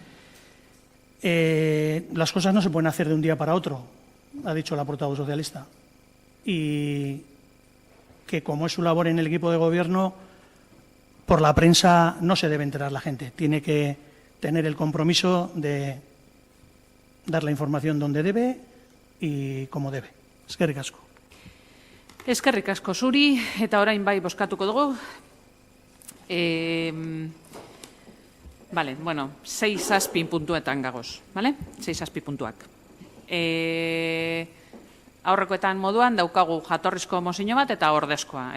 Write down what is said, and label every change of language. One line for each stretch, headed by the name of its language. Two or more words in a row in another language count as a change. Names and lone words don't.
Spanish: Las cosas no se pueden hacer de un día para otro, ha dicho la portavoz socialista. Y que como es su labor en el equipo de gobierno, por la prensa no se debe enterar la gente. Tiene que tener el compromiso de dar la información donde debe y como debe.
Basque: Eskerrik asko. Eskerrik asko zuri, eta orain bai bozkatuko dugu.
Spanish: Vale, bueno,
Basque: 6-7 puntuetan gagoz, vale? 6-7 puntuak. Aurrekoetan moduan daukagu jatorrizko mozio bat eta ordezkoa.